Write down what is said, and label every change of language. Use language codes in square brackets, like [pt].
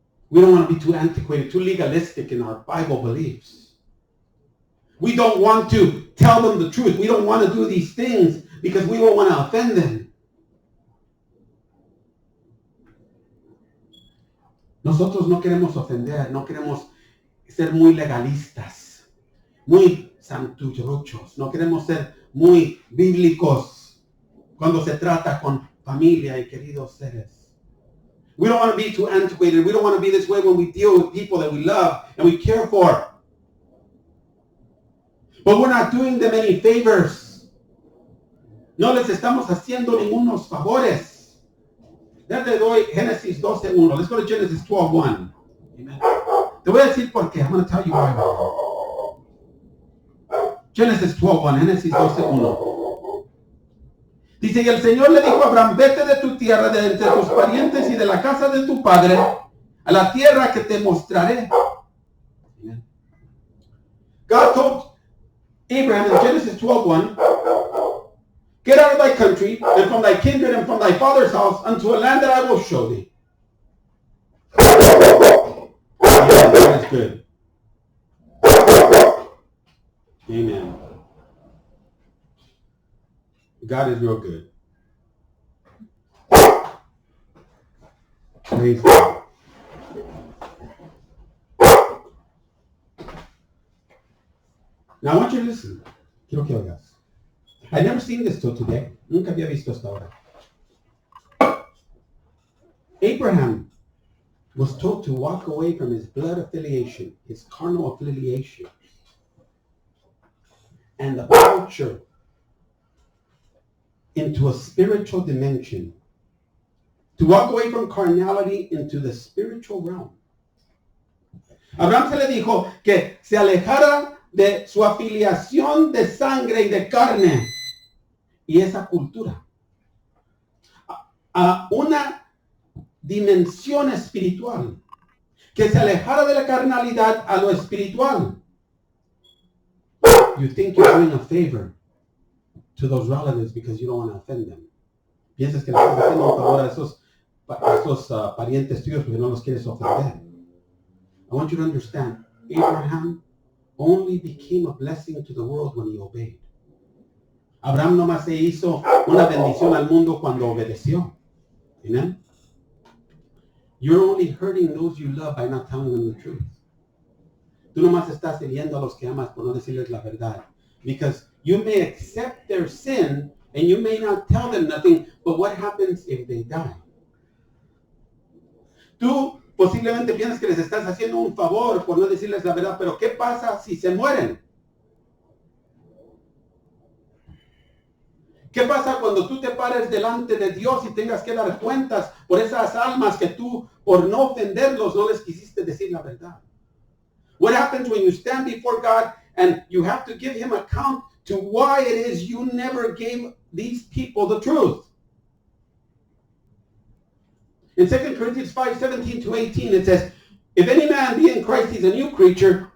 [en] We don't want to be too antiquated, too legalistic in our Bible beliefs. We don't want to tell them the truth. We don't want to do these things because we don't want to offend them. [es] Nosotros no queremos ofender, no queremos ser muy legalistas, muy santurrochos, no queremos ser muy bíblicos cuando se trata con familia y queridos seres. [en] We don't want to be too antiquated. We don't want to be this way when we deal with people that we love and we care for. But we're not doing them any favors. [es] No les estamos haciendo ningunos favores. Ya te doy Génesis 12:1. [en] Let's go to Genesis 12:1. Amen. [es] Te voy a decir por qué. [en] I'm going to tell you why. [es] Genesis 12:1. Génesis 12:1. Dice, y el Señor le dijo a Abraham, vete de tu tierra, de entre tus parientes y de la casa de tu padre, a la tierra que te mostraré. [en] Amen. God told Abraham in Genesis 12:1, get out of thy country and from thy kindred and from thy father's house unto a land that I will show thee. Yeah, that is good. Amen. God is real good. Praise God. Now I want you to listen. [es] Quiero que oigas. [en] I've never seen this till today. [es] Nunca había visto hasta ahora. [en] Abraham was told to walk away from his blood affiliation, his carnal affiliation, and the culture into a spiritual dimension. To walk away from carnality into the spiritual realm. [es] Abraham se le dijo que se alejara de su afiliación de sangre y de carne y esa cultura a una dimensión espiritual, que se alejara de la carnalidad a lo espiritual. [en] You think you're doing a favor to those relatives because you don't want to offend them. [es] Piensas que le estás haciendo un favor a esos parientes tuyos porque no los quieres ofender. [en] I want you to understand, Abraham only became a blessing to the world when he obeyed. [es] Abraham nomás se hizo una bendición al mundo cuando obedeció. [en] Amen? You're only hurting those you love by not telling them the truth. [es] Tú nomás estás hiriendo a los que amas por no decirles la verdad. [en] Because you may accept their sin and you may not tell them nothing, but what happens if they die? [es] Tú posiblemente piensas que les estás haciendo un favor por no decirles la verdad, pero ¿qué pasa si se mueren? ¿Qué pasa cuando tú te pares delante de Dios y tengas que dar cuentas por esas almas que tú, por no ofenderlos, no les quisiste decir la verdad? [en] What happens when you stand before God and you have to give him account to why it is you never gave these people the truth? In 2 Corinthians 5:17-18, it says, if any man be in Christ, he's a new creature.